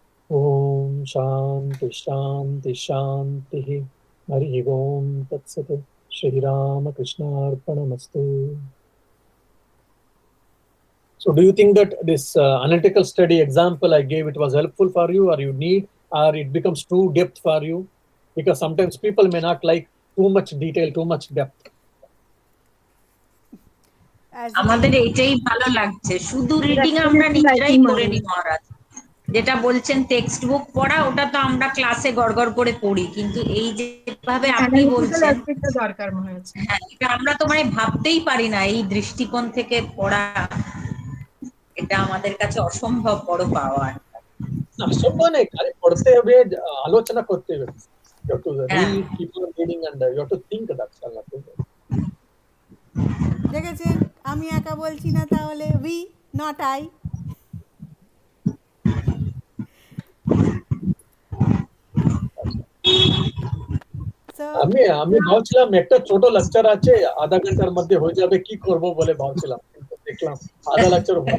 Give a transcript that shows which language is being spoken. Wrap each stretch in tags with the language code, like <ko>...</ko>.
<sa>Om Shanti Shanti Shanti Hari Om Tat Sat Shri Rama Krishna Arpanamastu.</sa> <en>So do you think that this analytical study example I gave, it was helpful for you, or you need, or it becomes too depth for you? Because sometimes people may not like too much detail, too much depth.</en> <bn>আমাদের এইটাই ভালো লাগছে, শুধু reading আমরা নিজেরাই করে নি মহারাজ। যেটা বলছেন টেক্সট বুক পড়া, ওটা তো আমরা ক্লাসে গড়গড় করে পড়ি, কিন্তু এই যেভাবে আপনি বলছেন, দরকার মহারাজ, হ্যাঁ, এটা আমরা তো মানে ভাবতেই পারি না এই দৃষ্টিকোণ থেকে পড়া, এটা আমাদের কাছে অসম্ভব বড় পাওয়া। অসম্ভব নেই, খালি পড়তে হবে, আলোচনা করতে হবে।</bn> <en>You have to read, keep on reading, and you have to think that.</en> <bn>দেখেছেন, আমি একা বলছি না, তাহলে</bn> <en>We not I.</en> <bn>আমি ভাবছিলাম একটা ছোট লেকচার আছে, আধা ঘন্টার মধ্যে হয়ে যাবে, কি করব বলে ভাবছিলাম, কিন্তু দেখলাম আধা লেকচার।</bn>